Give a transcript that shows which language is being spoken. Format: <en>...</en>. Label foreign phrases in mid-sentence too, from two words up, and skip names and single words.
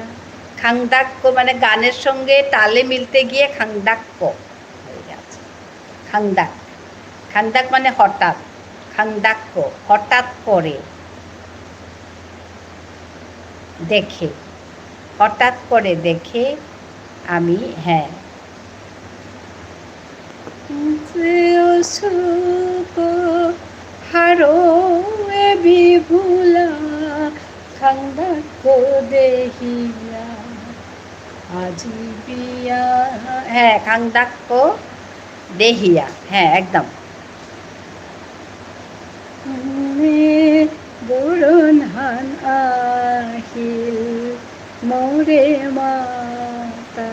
<rkt>খাংদাক কো</rkt> <bn>মানে গানের সঙ্গে তালে মিলতে গিয়ে</bn> <rkt>খাংদাক কো</rkt> <bn>হয়ে গেছে। খাংদাক, খাংদাক মানে হঠাৎ,</bn> <rkt>খাংদাক কো</rkt> <bn>হঠাৎ করে, দেখে, হঠাৎ করে দেখে আমি। হ্যাঁ,</bn> <rkt>হারো বিভুলা খাংদাক্য দেহিয়া আজি বিয়া।</rkt> <bn>হ্যাঁ,</bn> <rkt>খাংদাক্য দেহিয়া,</rkt> <bn>হ্যাঁ একদম।</bn> <rkt>বরণহান আহিল মোরে মাতা।</rkt>